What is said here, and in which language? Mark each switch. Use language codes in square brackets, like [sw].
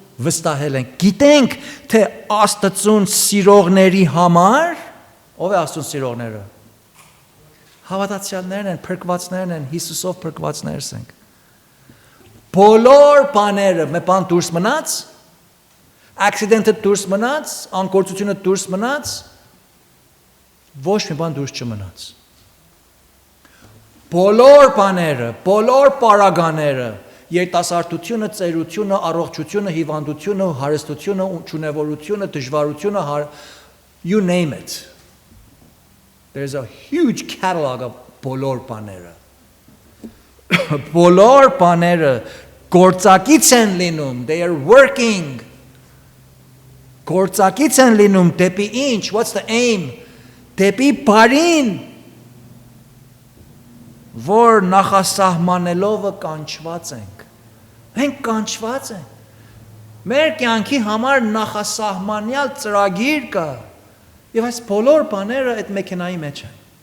[hy] վստահել ենք, գիտենք, թե Աստծուն սիրողների համար, ով է Աստծուն սիրողները։ Հավատացյալներն են, փրկվածներն են, Հիսուսով փրկվածներս ենք։ Բոլոր բաները մի բան դուրս մնաց, accident-ը դուրս մնաց, անկործությունը դուրս մնաց, ոչ մի բան դուրս չմնաց։ Բոլոր բաները, բոլոր պարագաները, երիտասարդությունը, ծերությունը, առողջությունը, հիվանդությունը, հարստությունը, ունչունևորությունը, դժվարությունը, [en] you name it. There's a huge catalog of [hy] բոլոր բաները։ Բոլոր բաները գործակից են լինում, [en] they are working. [hy] Գործակից են լինում դեպի ինչ, [en] what's the aim? [hy] Դեպի բարին, որ նախասահմանելով կանչված ենք։ Մենք կանչված ենք։ Մեր կյանքի համար նախասահմանյալ ծրագիր կա։ Եվ այս բոլոր բաները այդ մեքենայի մեջ են։